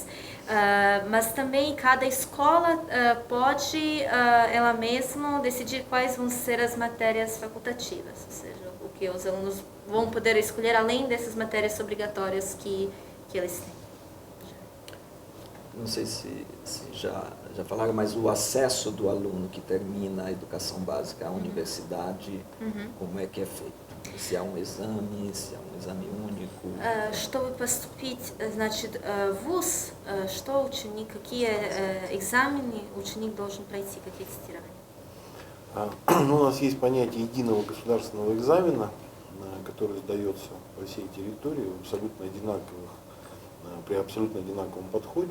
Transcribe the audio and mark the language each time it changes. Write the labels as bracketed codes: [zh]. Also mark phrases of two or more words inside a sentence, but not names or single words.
[pt] Mas também cada escola pode ela mesma decidir quais vão ser as matérias facultativas, ou seja, o que os alunos vão poder escolher além dessas matérias obrigatórias que eles têm. Não sei se já falaram, mas o acesso do aluno que termina a educação básica à universidade, como é que é feito? Se há um exame único. [ru] Чтобы поступить, значит, в ВУЗ, что ученик, какие экзамены ученик должен пройти, какие тестирования? У нас есть понятие единого государственного экзамена, который сдается по всей территории при абсолютно одинаковом подходе.